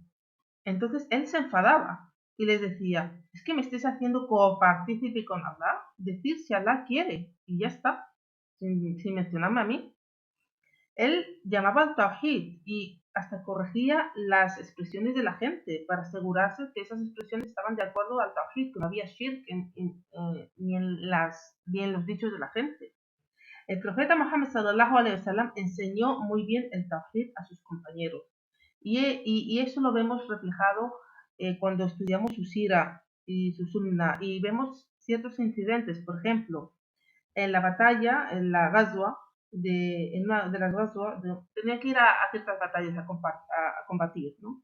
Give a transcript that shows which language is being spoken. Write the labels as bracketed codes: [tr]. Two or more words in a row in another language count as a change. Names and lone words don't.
[es] Entonces él se enfadaba y les decía, es que me estáis haciendo copartícipe con Allah, decir si Allah quiere y ya está, sin mencionarme a mí. Él llamaba al tawhid y hasta corregía las expresiones de la gente para asegurarse que esas expresiones estaban de acuerdo al tawhid, que no había shirk ni en los dichos de la gente. El profeta Muhammad [ar] صلى الله عليه وسلم [es] enseñó muy bien el tawhid a sus compañeros y eso lo vemos reflejado cuando estudiamos su sira y su sunna y vemos ciertos incidentes. Por ejemplo, en la batalla, en la Ghazwa, en una de las Ghazwa, tenía que ir a ciertas batallas a combatir, ¿no?